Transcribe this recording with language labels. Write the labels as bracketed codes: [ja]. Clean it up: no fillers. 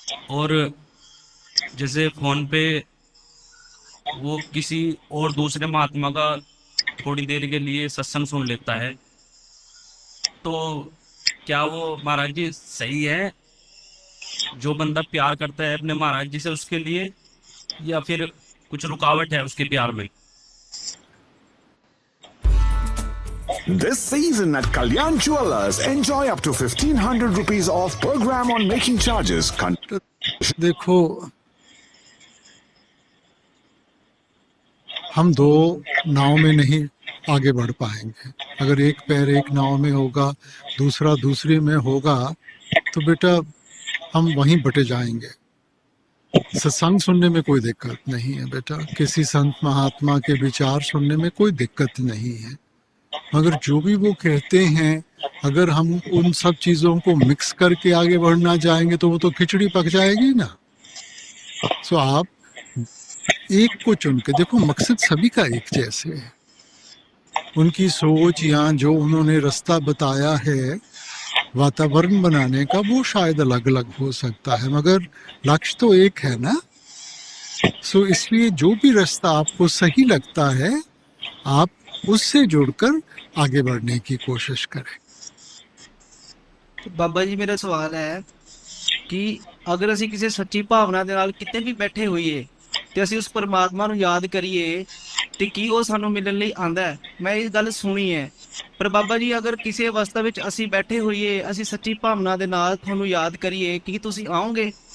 [hi] और जैसे फोन पे वो किसी और दूसरे महात्मा का थोड़ी देर के लिए सत्संग सुन लेता है, तो क्या वो महाराज जी सही है जो बंदा प्यार करता है अपने महाराज जी से उसके लिए, या फिर कुछ रुकावट है उसके प्यार में? [en] This season at Kalyan Jewelers, enjoy up to 1500 rupees off per gram on making charges. [hi] देखो, हम दो नाव में नहीं आगे बढ़ पाएंगे। अगर एक पैर एक नाव में होगा, दूसरा दूसरी में होगा, तो बेटा हम वहीं बटे जाएंगे। सत्संग सुनने में कोई दिक्कत नहीं है बेटा, किसी संत महात्मा के विचार सुनने में कोई दिक्कत नहीं है, मगर जो भी वो कहते हैं अगर हम उन सब चीज़ों को मिक्स करके आगे बढ़ना चाहेंगे तो वो तो खिचड़ी पक जाएगी ना। सो आप एक को चुन के देखो, मकसद सभी का एक जैसे है। उनकी सोच या जो उन्होंने रास्ता बताया है वातावरण बनाने का, वो शायद अलग अलग हो सकता है, मगर लक्ष्य तो एक है ना। सो इसलिए जो भी रास्ता आपको सही लगता है आप उससे जुड़कर आगे बढ़ने की कोशिश करें। [pa] ਬਾਬਾ ਜੀ, ਮੇਰਾ ਸਵਾਲ ਹੈ ਕਿ ਅਗਰ ਅਸੀਂ ਕਿਸੇ ਸੱਚੀ ਭਾਵਨਾ ਦੇ ਨਾਲ ਕਿਤੇ ਵੀ ਬੈਠੇ ਹੋਈਏ ਤੇ ਅਸੀਂ ਉਸ ਪਰਮਾਤਮਾ ਨੂੰ ਯਾਦ ਕਰੀਏ ਤੇ ਕੀ ਉਹ ਸਾਨੂੰ ਮਿਲਣ ਲਈ ਆਂਦਾ ਹੈ? ਮੈਂ ਇਹ ਗੱਲ ਸੁਣੀ ਹੈ, ਪਰ ਬਾਬਾ ਜੀ ਅਗਰ ਕਿਸੇ ਅਵਸਥਾ ਵਿੱਚ ਅਸੀਂ ਬੈਠੇ ਹੋਈਏ, ਅਸੀਂ ਸੱਚੀ ਭਾਵਨਾ ਦੇ ਨਾਲ ਤੁਹਾਨੂੰ ਯਾਦ ਕਰੀਏ, ਕੀ ਤੁਸੀਂ ਆਓਗੇ?